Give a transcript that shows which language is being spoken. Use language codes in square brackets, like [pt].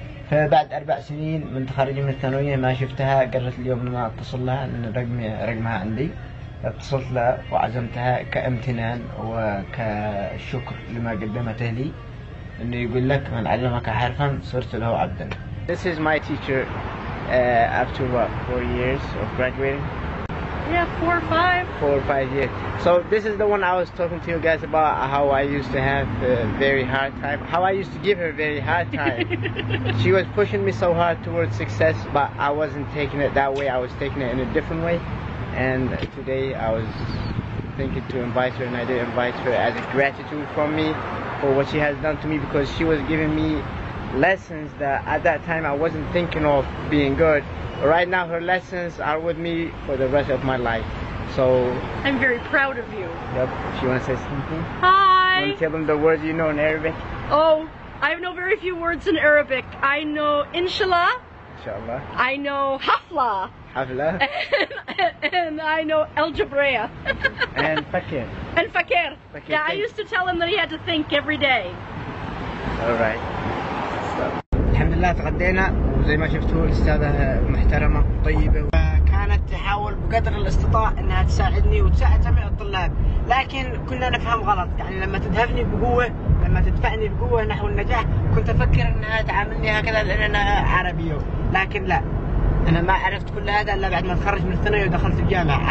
[ar] فبعد 4 سنين من تخرجي من الثانوية ما شفتها، قررت اليوم لما اتصل لها لأن رقمها عندي، اتصلت لها وعزمتها كامتنان وكشكر لما قدمته لي، انه يقول لك من علمك حرفا صرت له عبدا. [en] This is my teacher after what, 4 years of graduating? Yeah, 4 or 5. 4 or 5 years. So this is the one I was talking to you guys about, how I used to have a very hard time, how I used to give her a very hard time. She was pushing me so hard towards success, but I wasn't taking it that way, I was taking it in a different way. And today I was thinking to invite her, and I did invite her as a gratitude from me for what she has done to me, because she was giving me lessons that at that time I wasn't thinking of being good. Right now her lessons are with me for the rest of my life. So I'm very proud of you. Yep. If you want to say something? Hi. You want to tell them the words you know in Arabic? Oh, I know very few words in Arabic. I know Inshallah. Inshallah. I know Hafla. [ar] حفلة. [en] And I know algebra. And fakir. And fakir. Yeah, I used to tell him that he had to think every day. Alright. [ar] الحمد لله تغدينا، وزي ما شفتوا الأستاذة محترمة وطيبة، وكانت تحاول بقدر الاستطاع انها تساعدني وتساعد جميع الطلاب، لكن كنا نفهم غلط. يعني لما تدهفني بقوة، لما تدفعني بقوة نحو النجاح، كنت افكر انها تعاملني هكذا لان انا عربي، لكن لا، انا ما عرفت كل هذا الا بعد ما تخرجت من الثانوية ودخلت الجامعة.